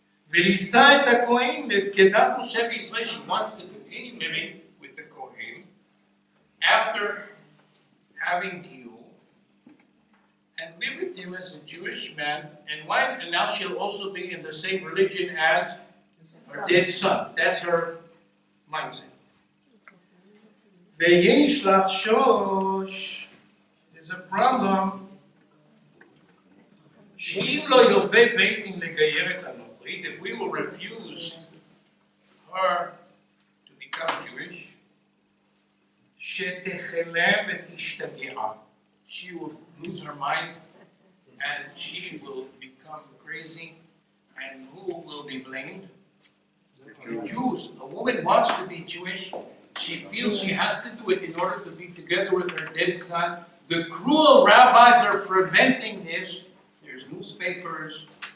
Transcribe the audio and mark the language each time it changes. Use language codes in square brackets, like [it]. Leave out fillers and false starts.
[he] ולישא את הכהן כדת משה וישראל, [en] she wants to continue living with the Kohen after having Giyur and live with him as a Jewish man and wife, and now she'll also be in the same religion as her dead son. That's her mindset. [he] ויש לחשוש, [en] there's a problem. [he] שאם לא יובל בית דין לגייר את הנוכרית, [en] if we will refuse her to become Jewish, [he] שתחלה ותשתגע. [en] She will lose her mind and she will become crazy, and who will be blamed? The Jews. A woman wants to be Jewish. She feels she has to do it in order to be together with her dead son. The cruel rabbis are preventing this. There's newspapers.